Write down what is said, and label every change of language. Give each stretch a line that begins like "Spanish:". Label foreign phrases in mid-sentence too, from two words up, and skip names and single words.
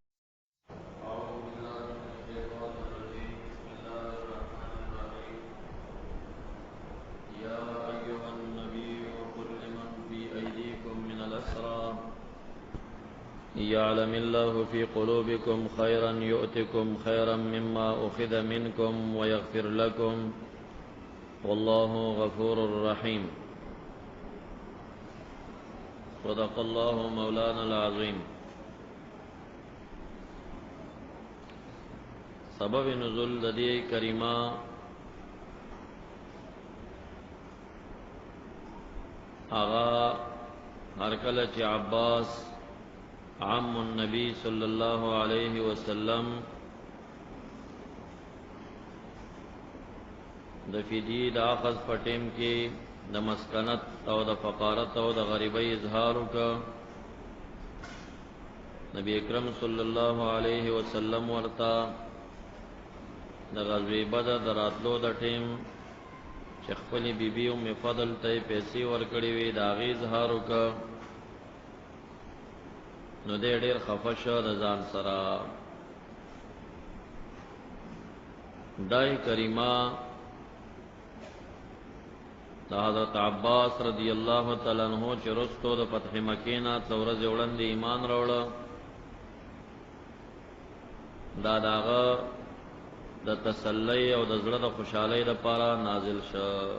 Arabic: يعلم الله في قلوبكم خيرا يؤتكم خيرا مما أخذ منكم ويغفر لكم والله غفور رحيم. صدق الله مولانا العظيم.
Pashto: سبب نزول ددی کریمہ آغا ہرکل چی عباس
Arabic: عم النبی صلی اللہ علیہ وسلم
Pashto: د فدی د اخذ پټیم کې د مسکنت او د فقارت او د غریبی اظهار کا نبی اکرم
Arabic: صلی اللہ علیہ وسلم
Pashto: ورتا د غزوه بدر دراتلو د ټیم چې خپل بیبي ام فضل ته پیسې ورکړې وې د هغې اظهار کا نو دې ډېر خفه شو د ځان سره. دای کریمه د حضرت عباس
Arabic: رضی الله تعالی عنہ
Pashto: چې رستو د فتح مکې نه څو ورځې وړاندې ایمان راوړه دا داغه د تسلی او د زړه د خوشحالۍ لپاره نازل شو.